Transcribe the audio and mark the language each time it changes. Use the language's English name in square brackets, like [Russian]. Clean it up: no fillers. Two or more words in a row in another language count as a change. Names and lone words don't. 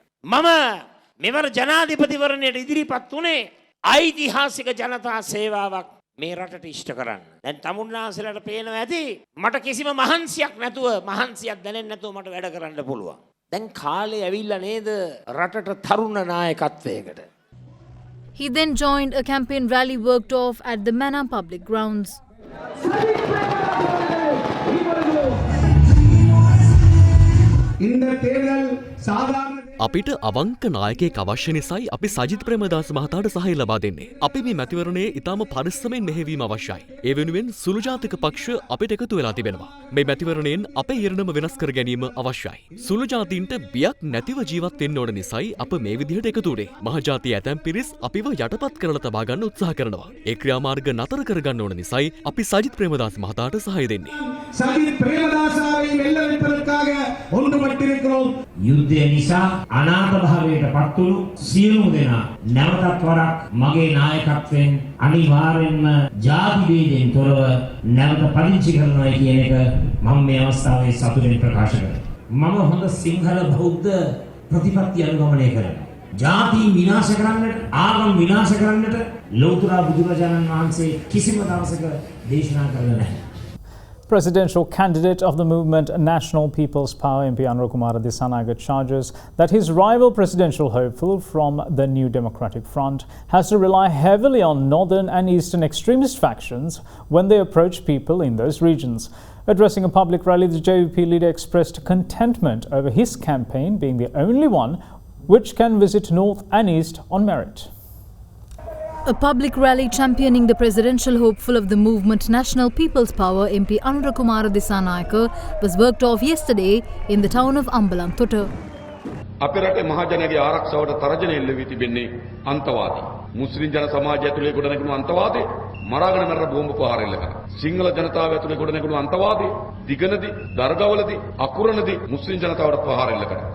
[Sinhala] මම මෙවර ජනාධිපතිවරණයට ඉදිරිපත් උනේ ඓතිහාසික ජනතා සේවාවක් මේ රටට ඉෂ්ට කරන්න. දැන් තමුන්නාන්සලාට පේනවා ඇති මට කිසිම මහන්සියක් නැතුව මහන්සියක් දැනෙන්නේ නැතුව මට වැඩ කරන්න පුළුවන්. දැන් කාලේ ඇවිල්ලා නේද රටට තරුණ නායකත්වයකට. [English] He then joined a campaign rally worked off at the Manam public grounds. [Sinhala] අපිට අවංක නායකයෙක් අවශ්‍ය නිසායි අපි සජිත් ප්‍රේමදාස මහතාට සහාය ලබා දෙන්නේ. අපි මේ මැතිවරණයේ ඉතාම පරිස්සමෙන් මෙහෙවීම අවශ්‍යයි. ඒ වෙනුවෙන් සුළු ජාතික පක්ෂ අපිට එකතු වෙලා තිබෙනවා. මේ මැතිවරණයෙන් අපේ ඉරණම වෙනස් කර ගැනීම අවශ්‍යයි. සුළු ජාතීන්ට බියක් නැතිව ජීවත් වෙන්න ඕන නිසායි අප මේ විදිහට එකතු වුණේ. මහජාතිය ඇතැම් පිරිස් අපිව යටපත් කරලා තබා ගන්න උත්සාහ කරනවා. ඒ ක්‍රියාමාර්ග නතර කර ගන්න ඕන නිසායි අපි සජිත් ප්‍රේමදාස මහතාට සහාය දෙන්නේ. [Tamil] සජිත් ප්‍රේමදාසவை வெல்ல வைப்பதற்காக ஒன்றுபட்டிருக்கிறோம். [Sinhala] යුද්ධය නිසා අනාථ භාවයට පත්වුණු සියලුම දෙනා නැවතත් වරක් මගේ නායකත්වයෙන් අනිවාර්යෙන්ම ජාති වේදෙන් තොරව නැවත පදිංචි කරනවා කියන එක මම මේ අවස්ථාවේ සතුටින් ප්‍රකාශ කරනවා. මම හොඳ සිංහල බෞද්ධ ප්‍රතිපත්ති අනුගමනය කරනවා. ජාති විනාශ කරන්නට, ආගම් විනාශ කරන්නට ලෞතර බුදුරජාණන් වහන්සේ කිසිම දවසක දේශනා කළේ නැහැ. [English] Presidential candidate of the movement National People's Power, MP Anurakumara Dissanayake, charges that his rival presidential hopeful from the New Democratic Front has to rely heavily on northern and eastern extremist factions when they approach people in those regions. Addressing a public rally, the JVP leader expressed contentment over his campaign being the only one which can visit north and east on merit. A public rally championing the presidential hopeful of the movement National People's Power, MP Anurakumara Dissanayake, was worked off yesterday in the town of Ambalanthota. [Sinhala] අපේ රටේ මහජනයාගේ ආරක්ෂාවට තරජනය එල්ල වී තිබෙන්නේ අන්තවාදී. මුස්ලිම් ජන සමාජය ඇතුලේ ගොඩනැගුණු අන්තවාදී මරාගෙන මැරෙන බෝම්බ ප්‍රහාර එල්ල කරනවා. සිංහල ජනතාව ඇතුලේ ගොඩනැගුණු අන්තවාදී දිගනදී, දර්ගවලදී, අකුරණදී මුස්ලිම් ජනතාවට ප්‍රහාර එල්ල කරනවා.